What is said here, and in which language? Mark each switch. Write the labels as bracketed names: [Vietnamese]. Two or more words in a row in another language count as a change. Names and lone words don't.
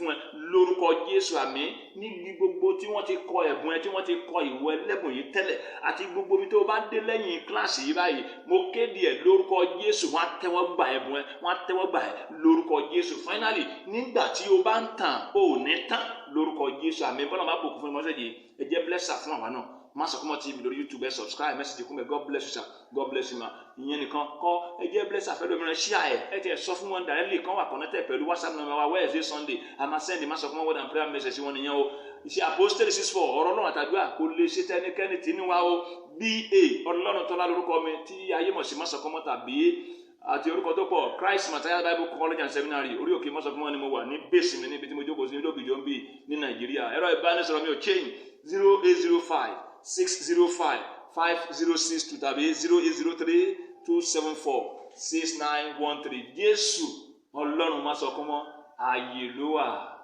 [Yoruba] ẹ lórúkọ Jésù àmì níbi gbogbo tí wọ́n ti kọ ẹ̀bùn ẹ tí wọ́n ti kọ ìwọ ẹlẹ́bùn yìí tẹ́lẹ̀ àti gbogbo ibi tó bá dé lẹ́yìn kíláàsì yìí báyìí mo kéde ẹ̀ lórúkọ Jésù wọ́n á tẹ́wọ́ gbà ẹ̀bùn ẹ wọ́n á tẹ́wọ́ gbà ẹ lórúkọ Jésù finally nígbà tí o bá ń tàn ò ní tàn lórúkọ Jésù àmì bọ́lá máa bòkú fún ìmọ̀ọ́sẹ̀ yìí ẹ jẹ́ blesser fún àwa náà Masokoma TV lórí YouTube ẹ subscribe message kúnbẹ [English] God bless you [Yoruba] sir [English] God bless you [Yoruba] ma ìyẹn nìkan kọ́ ẹ jẹ́ blesser fẹ́ lómìnira share ẹ ti ẹ̀ sọ fún wọn directly kan wà connected pẹ̀lú [English] WhatsApp number [Yoruba] wa [English] Wednesday Sunday [Yoruba] a máa send Masokoma [English] word and prayer message [Yoruba] wọn nìyẹn o iṣẹ́ apostoli 64 ọ̀rọ̀ Ọlọ́run àtàdúrà kò lè ṣe tẹnikẹ́ni tí ní wa o BA Ọlọ́run tọ́lá lórúkọ mi tí ayé mọ̀ sí Masokoma tàbí àti orúkọ tó pọ̀ Christ Matthias Bible College and Seminary orí òkè Masokoma ni mo wà ní base mi níbi tí mo jókòó sí ní lókìjọ́ ń bì ní Nàìjíríà ẹ̀rọ ìbánisọ̀rọ̀ mi ò change 0805-605-5062 tàbí 0803-274-6913 Jésù Ọlọ́run Masokoma ààyè ló wà.